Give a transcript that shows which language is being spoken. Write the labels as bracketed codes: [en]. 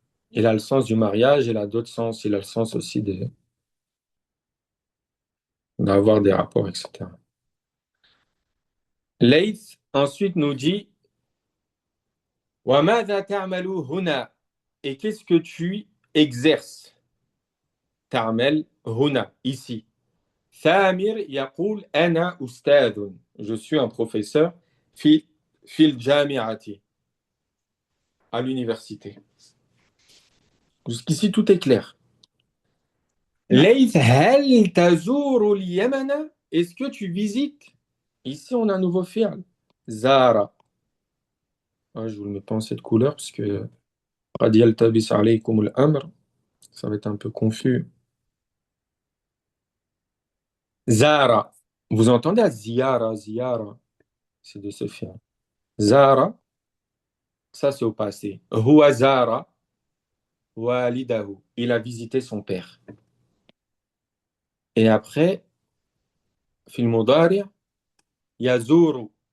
[fr] Il a le sens du mariage, il a d'autres sens, il a le sens aussi d'avoir des rapports, etc. Layth ensuite nous dit [ar] وَمَاذَا تَعْمَلُ هُنَا. [fr] Et qu'est-ce que tu exerces? [ar] تعمل هنا, ici. ثامر يقول أنا أستاذ. [fr] Je suis un professeur [ar] في الجامعة, [fr] à l'université. Jusqu'ici, tout est clair. [ar] Layth, هل تزور اليمن. [fr] Est-ce que tu visites? Ici, on a un nouveau fi'l. Zara. Ah, je vous le mets pas en cette couleur parce que [ar] قد يلتبس عليكم الأمر. [fr] Ça va être un peu confus. Zara. Vous entendez à ziyara, ziyara. C'est de ce fi'l. Zara, ça c'est au passé. [ar] Huwa zara walidahu. [fr] Il a visité son père. Et après, [ar] في المضارع يزور.